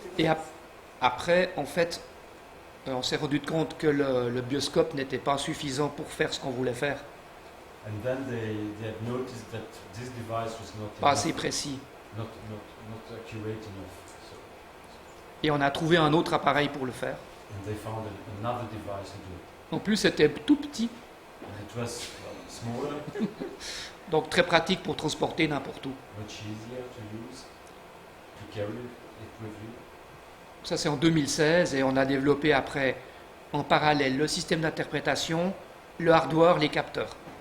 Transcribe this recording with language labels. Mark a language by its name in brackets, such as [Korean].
[French] Et après, en fait, on s'est rendu compte que le bioscope n'était pas suffisant pour faire ce qu'on voulait faire. [English] And then they had noticed that this device was [French] Pas [English] not [French] assez précis. [English] not accurate enough. So, [French] Et on a trouvé un autre appareil pour le faire. [English] and they found another device to do it. [French] En plus, c'était tout petit, [English] And it was smaller, [French] donc très pratique pour transporter n'importe où. [English] much easier to use, to carry it with you. [French] Ça, c'est en 2016 et on a développé après, en parallèle, le système d'interprétation, le hardware, les capteurs.